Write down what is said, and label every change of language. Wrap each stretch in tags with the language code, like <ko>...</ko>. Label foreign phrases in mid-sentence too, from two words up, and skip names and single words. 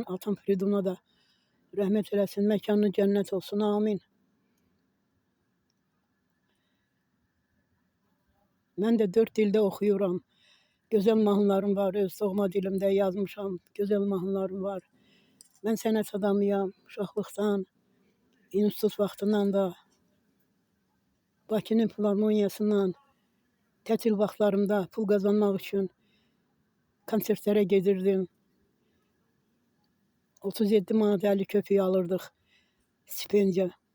<tr>Atam Fridun'a da rahmet eylesin. Mekanı cennet olsun. Amin. Ben de 4 dilde okuyorum. Güzel mahnılarım var.</tr> <az>Öz doğma dilimde yazmışam.</az> <tr>Güzel mahnılarım var. Ben sənət adamıyam.</tr> <az>Uşaqlıqdan, institut vaxtından da Bakının Filarmoniyasından tətil vaxtlarımda pul qazanmaq üçün konsertlərə gedirdim. 37 manat 50 köpük alırdıq stipendiya.</az>